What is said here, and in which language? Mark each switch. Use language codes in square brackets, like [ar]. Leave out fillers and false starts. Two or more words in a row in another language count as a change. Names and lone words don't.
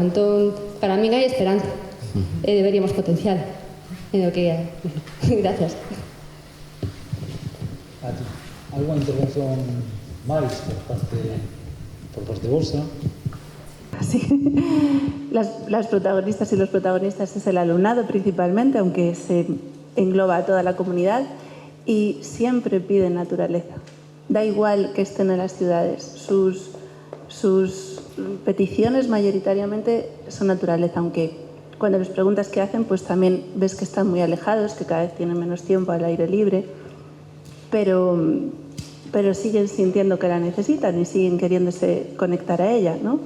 [gl] Entón, para min hai esperanza e deberíamos potenciar en o que é. Gracias. Alguna intervención máis por parte vosa? [es] Sí. Las protagonistas y los protagonistas es el alumnado principalmente, aunque se engloba a toda la comunidad, y siempre piden naturaleza. Da igual que estén en las ciudades, sus peticiones mayoritariamente son naturaleza, aunque cuando les preguntas qué hacen, pues también ves que están muy alejados, que cada vez tienen menos tiempo al aire libre, pero siguen sintiendo que la necesitan y siguen queriéndose conectar a ella, ¿no?